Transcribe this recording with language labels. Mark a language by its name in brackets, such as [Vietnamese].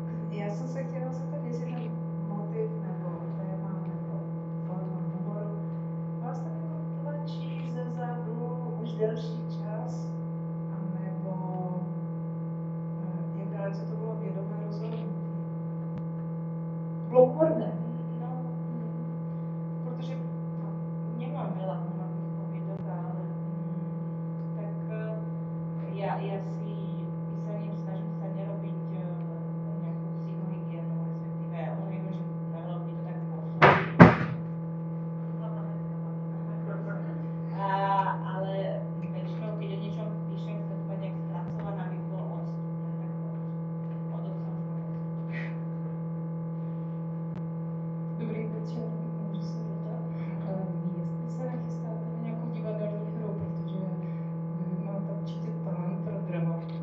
[Czech] Já jsem se chtěla zeptat, jestli ten motiv nebo téma nebo forma humoru vás tak jako tlačí ze zadu už delší čas, anebo jak dalece to bylo vědomé rozhodnutí? Bylo humorné. [Slovak] No, protože nemám veľa humorných poviedok, ale tak ja si písaním snažím sa nerobiť nejakú psychohygienu, respektíve ja viem, že na veľa ľudí to tak pôsobí. Ale väčšinou, keď o niečom píšem, chcem to mať nejak spracované, aby bolo odstupné, tak od otca už mám odstup. [Czech] Dobrý večer, můžu se zeptat, jestli se nechystáte na nějakou divadelní hru, protože vy máte určitě talent pro drama.